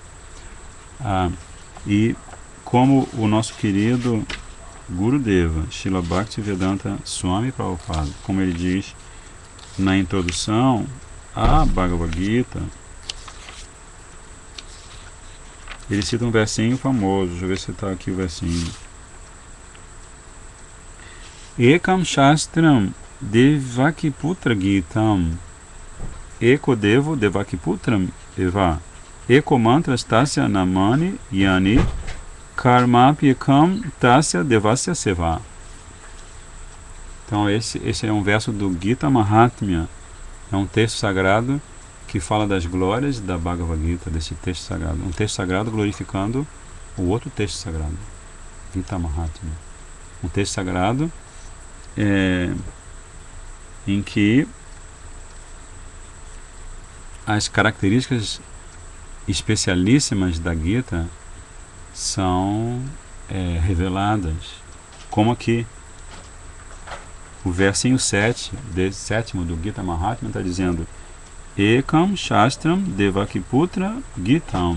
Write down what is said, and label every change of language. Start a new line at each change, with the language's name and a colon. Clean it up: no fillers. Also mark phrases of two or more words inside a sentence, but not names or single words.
Portuguese: E como o nosso querido Gurudeva, Srila Bhaktivedanta Swami Prabhupada, como ele diz na introdução à Bhagavad Gita, ele cita um versinho famoso. Deixa eu ver se está aqui o versinho.
Sanskrit: Ekam Shastram Devakiputra Gitam Eko Devo Devakiputram Eva Eko Mantras Tasya Namani Yani Karmapyakam Tasya Devasya Seva.
Portuguese: Então esse é um verso do Gita Mahatmya. É um texto sagrado que fala das glórias da Bhagavad Gita, desse texto sagrado. Um texto sagrado glorificando o outro texto sagrado, Gita Mahatmya. Um texto sagrado em que as características especialíssimas da Gita são reveladas, como aqui o versinho 7º do Gita Mahatmya está dizendo:
Sanskrit: Ekam Shastram Devakiputra Gitam.